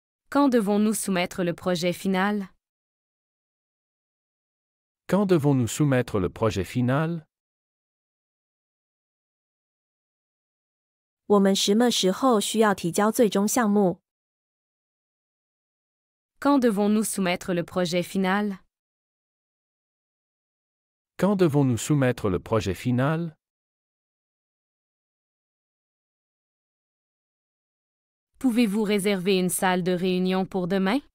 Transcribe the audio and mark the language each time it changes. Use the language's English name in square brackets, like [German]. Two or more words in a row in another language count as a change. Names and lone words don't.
[French] Quand devons-nous soumettre le projet final? Quand devons-nous soumettre le projet final? [Chinese] 我们什么时候需要提交最终项目？ [French] Quand devons-nous soumettre le projet final? Quand devons-nous soumettre le projet final? Pouvez-vous réserver une salle de réunion pour demain?